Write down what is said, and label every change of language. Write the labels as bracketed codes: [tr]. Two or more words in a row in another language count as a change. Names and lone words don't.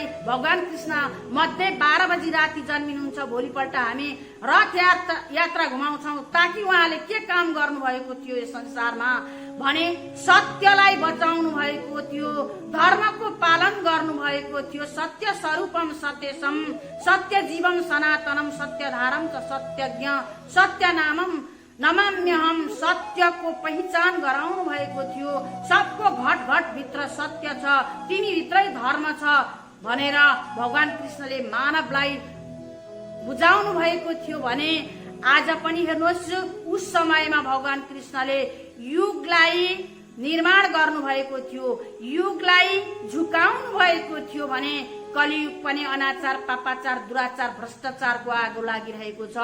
[ne] भगवान कृष्ण मध्ये 12 बजी राति जन्मिनुहुन्छ, भोलिपल्ट हामी रथ यात्रा घुमाउँछौँ ताकि उहाँले के काम गर्नुभएको थियो यस संसारमा भने सत्यलाई बचाउनु भएको थियो, धर्मको पालन गर्नु भएको थियो। [sa] सत्य स्वरूपम सत्यसम सत्य जीवम सनातनम सत्यधारम च सत्यज्ञ सत्य नामम नमाम्यहम, [ne] सत्यको पहिचान गराउनु भएको थियो। सबको घट घट भित्र सत्य छ, तिमी भित्रै धर्म छ भनेर भगवान कृष्णले मानवलाई बुझाउनु भएको थियो भने आज पनि हेर्नुहोस् उस समयमा भगवान कृष्णले युगलाई निर्माण गर्नु भएको थियो, युगलाई झुकाउनु भएको थियो भने कलियुग पनि अनाचार पापाचार दुराचार भ्रष्टाचारको आगो लागिरहेको छ।